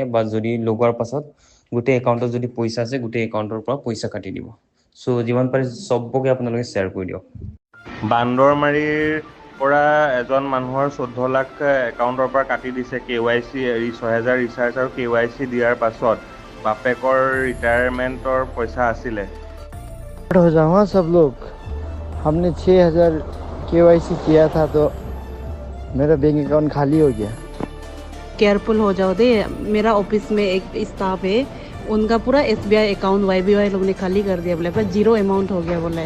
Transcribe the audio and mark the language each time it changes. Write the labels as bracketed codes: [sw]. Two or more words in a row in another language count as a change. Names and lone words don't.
[as] বা যদি লগোৱাৰ পাছত গোটেই একাউণ্টত যদি পইচা আছে, গোটেই একাউণ্টৰ পৰা পইচা কাটি দিব। চ' যিমান পাৰে চবকে আপোনালোকে শ্বেয়াৰ কৰি দিয়ক। বান্দৰমাৰীৰ পৰা এজন মানুহৰ 14 লাখ একাউণ্টৰ পৰা কাটি দিছে KYC 6,000 ৰিচাৰ্জ আৰু KYC দিয়াৰ পাছত বাপেকৰ ৰিটায়াৰমেণ্টৰ পইচা আছিলে। [hi] हो जाओ हाँ सब लोग। हमने 6,000 KYC किया था तो मेरा बैंक अकाउंट खाली हो गया। केयरफुल हो जाओ दे। मेरा ऑफिस में एक स्टाफ है, उनका पूरा SBI अकाउंट YBY लोग ने खाली कर दिया, बोले पर 0 अमाउंट हो गया बोला है।